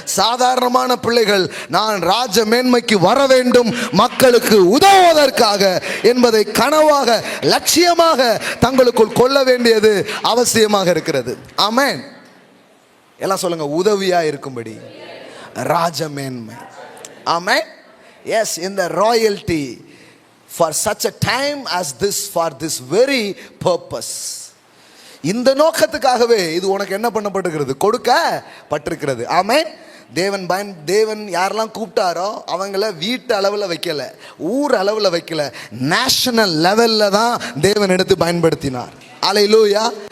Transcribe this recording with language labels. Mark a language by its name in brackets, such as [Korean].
[Tamil] சாதாரணமான பிள்ளைகள் நான் ராஜ மேன்மைக்கு வர வேண்டும், மக்களுக்கு உதவுவதற்காக என்பதை கனவாக லட்சியமாக தங்களுக்குள் கொள்ள வேண்டியது அவசியமாக இருக்கிறது. ஆமென். எல்லாம் சொல்லுங்க, உதவியா இருக்கும்படி ராஜ மேன்மை. ஆமென். [English] Yes, in the royalty for such a time as this, for this very purpose. [Tamil] இந்த நோக்கத்துக்காகவே இது உனக்கு என்ன பண்ணப்பட்டிருக்கிறது? கொடுக்கப்பட்டிருக்கிறது. ஆமென். தேவன் யாரெல்லாம் கூப்பிட்டாரோ அவங்கள வீட்டு அளவில் வைக்கல, ஊர் அளவில் வைக்கல, நேஷனல் லெவலில் தான் தேவன் எடுத்து பயன்படுத்தினார். அல்லேலூயா.